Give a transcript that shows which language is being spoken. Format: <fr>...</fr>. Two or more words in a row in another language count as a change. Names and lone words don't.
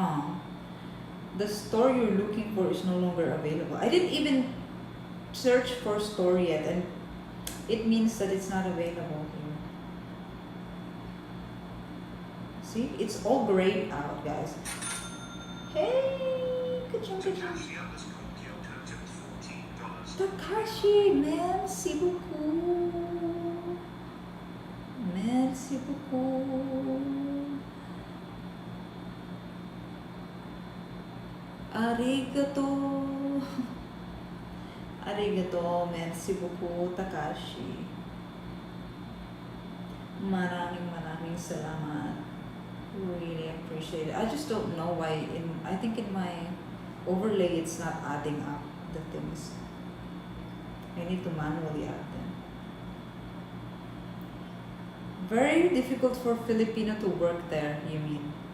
<en>Oh, the store you're looking for is no longer available. I didn't even search for store yet, and it means that it's not available here. See, it's all grayed out, guys. Hey, good job, good job.</en> <fr>Takashi, merci beaucoup. Merci beaucoup.</fr> <ja>Arigato.</ja> <fr>Arigato, merci beaucoup, Takashi.</fr> <tl>Maraming salamat.</tl> <en>Really appreciate it. I just don't know why I think in my overlay it's not adding up the things. I need to manually add them. Very difficult for Filipino to work there, you mean?</en>